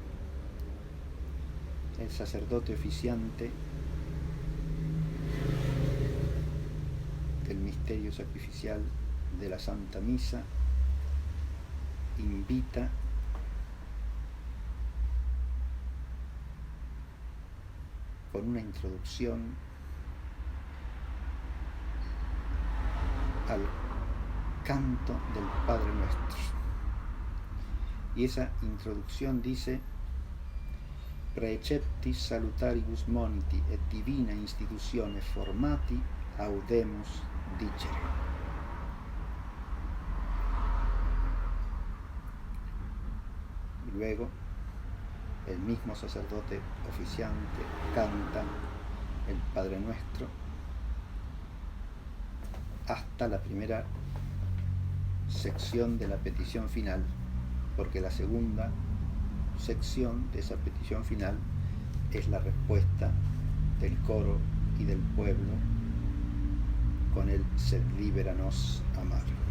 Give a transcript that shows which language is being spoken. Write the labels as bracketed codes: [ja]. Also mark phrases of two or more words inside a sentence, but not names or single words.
[es] el sacerdote oficiante del misterio sacrificial de la Santa Misa invita con una introducción al canto del Padre Nuestro. Y esa introducción dice: [la] Praeceptis salutaribus moniti et divina institutione formati audemus dicere. [es] Y luego el mismo sacerdote oficiante canta el Padre Nuestro hasta la primera sección de la petición final, porque la segunda sección de esa petición final es la respuesta del coro y del pueblo con el [la] sed liberanos amar.